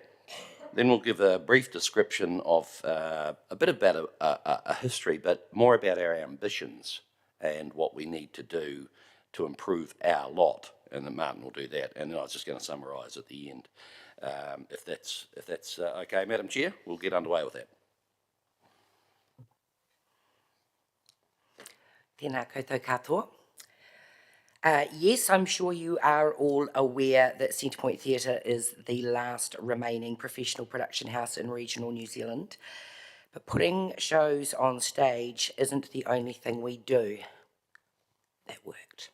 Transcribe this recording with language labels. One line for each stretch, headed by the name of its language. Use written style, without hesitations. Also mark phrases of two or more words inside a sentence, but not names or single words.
English: Then we'll give a brief description of a bit about a history, but more about our ambitions and what we need to do to improve our lot. And then Martin will do that. And then I was just going to summarise at the end. If that's okay, Madam Chair, we'll get underway with that.
Māori: Tēnā koutou katoa.
English: Yes, I'm sure you are all aware that Centrepoint Theatre is the last remaining professional production house in regional New Zealand. But putting shows on stage isn't the only thing we do. That worked.